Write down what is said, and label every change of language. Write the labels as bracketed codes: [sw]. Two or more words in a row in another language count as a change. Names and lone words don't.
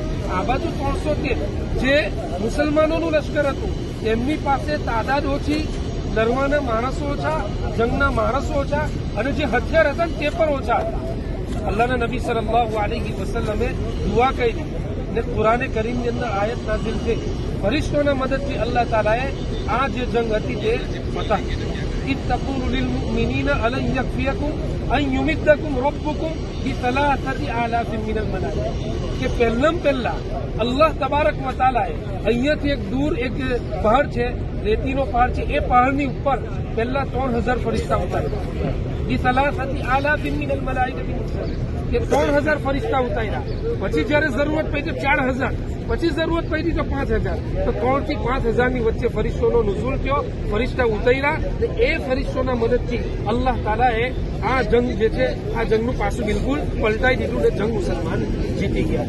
[gu] આ બાજુ 313 જે મુસલમાનોનું લશ્કર હતું તેમની પાસે તાદાદ ઓછી, લડવાના માણસો ઓછા, જંગના માણસો ઓછા, અને જે હથિયાર હતા તે પણ ઓછા હતા। અલ્લાહના નબી [ar] صلى الله عليه وسلم [gu] દુઆ કરી ને કુરાને કરીમની અંદર આયત નાઝિલ થઈ, ફરિશ્તોના મદદથી અલ્લાહ તાલાએ આ જે જંગ હતી તે ફતહ કરી। [ar] إذ تقول للمؤمنين ألن يكفيكم أن يمدكم ربكم ب3,000 من الملائكة [gu] કે પહેલા અલ્લાહ [ar] تبارك وتعالى [gu] અહીંયાથી એક દૂર એક પહાડ છે, રેતીનો પહાડ છે, એ પહાડની ઉપર પહેલા 3000 ફરિશ્તા ઉતાર્યા। બ3,000 [ar] من الملائكة [gu] કે 3000 ફરિશ્તા ઉતાર્યા। પછી જયારે જરૂરત પડી 4000, પછી જરૂરત પડી તો 5000, તો 3 થી 5000 ની વચ્ચે ફરિશ્તોનો નુઝુલ થયો, ફરિશ્તા ઉતાર્યા। એ ફરિશ્તોના મદદથી અલ્લાહ તાલાએ આ જંગ જે છે આ જંગનું પાછું બિલકુલ પલટાઈ દીધું ને જંગ મુસલમાન જીતી ગયા।